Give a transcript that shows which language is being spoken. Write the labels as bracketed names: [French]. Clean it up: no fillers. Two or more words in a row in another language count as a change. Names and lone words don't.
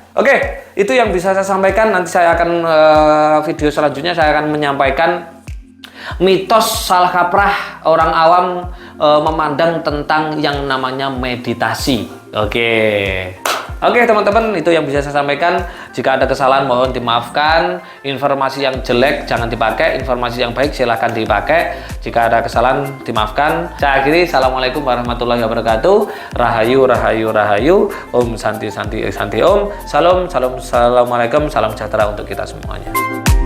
[Indonesian] Oke, itu yang bisa saya sampaikan. Nanti saya akan video selanjutnya saya akan menyampaikan mitos salah kaprah orang awam memandang tentang yang namanya meditasi. Oke teman-teman, itu yang bisa saya sampaikan. Jika ada kesalahan mohon dimaafkan. Informasi yang jelek jangan dipakai, informasi yang baik silahkan dipakai. Jika ada kesalahan dimaafkan. Saya akhiri, [Arabic] السلام عليكم ورحمة الله وبركاته. [Javanese] Rahayu, rahayu, rahayu. [Sanskrit] Om santi, santi, santi om. [Indonesian] Salam, salam, assalamualaikum, salam sejahtera untuk kita semuanya.